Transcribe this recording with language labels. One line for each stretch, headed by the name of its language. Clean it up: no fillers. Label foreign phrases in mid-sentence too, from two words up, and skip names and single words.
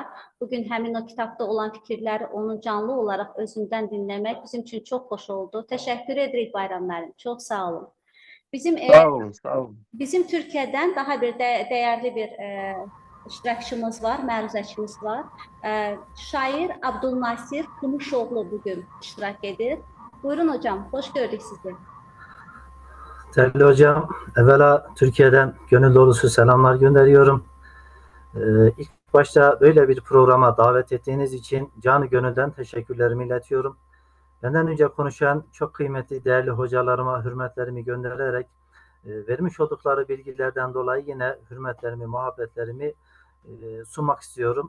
Azerbaijani: Bugün həmin o kitabda olan fikirləri onu canlı olaraq özündən dinləmək bizim üçün çox xoş oldu. Təşəkkür edirik Bayram müəllim. Çox sağ olun. Sağ olun, sağ olun. Bizim Türkiyədən daha bir dəyərli bir iştirakçımız var, məruzəçimiz var. Şair Abdülnasir Kumuşoğlu bugün iştirak edir. Buyurun hocam, hoş gördük sizi.
Turkish: Değerli hocam, evvela Türkiye'den gönül dolusu selamlar gönderiyorum. İlk başta böyle bir programa davet ettiğiniz için canı gönülden teşekkürlerimi iletiyorum. Benden önce konuşan çok kıymetli, değerli hocalarıma hürmetlerimi göndererek vermiş oldukları bilgilerden dolayı yine hürmetlerimi, muhabbetlerimi sunmak istiyorum.